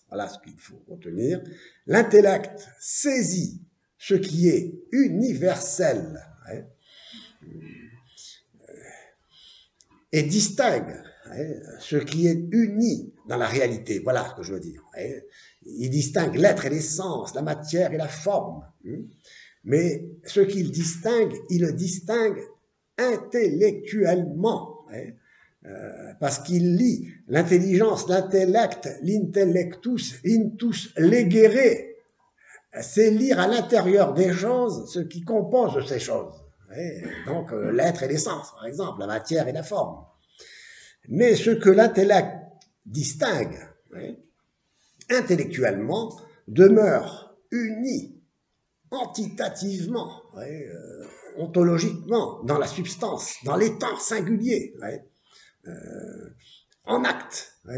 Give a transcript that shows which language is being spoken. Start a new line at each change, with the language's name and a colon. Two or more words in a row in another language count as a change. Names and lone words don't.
French: Voilà ce qu'il faut retenir. L'intellect saisit ce qui est universel et distingue ce qui est uni dans la réalité. Voilà ce que je veux dire. Il distingue l'être et l'essence, la matière et la forme. Mais ce qu'il distingue, il le distingue intellectuellement, parce qu'il lie l'intelligence, l'intellect,
Latin: l'intellectus, intus legere.
French: C'est lire à l'intérieur des choses ce qui compose ces choses. Donc l'être et l'essence, par exemple, la matière et la forme. Mais ce que l'intellect distingue, intellectuellement, demeure uni, entitativement, ontologiquement, dans la substance, dans l'état singulier, en acte.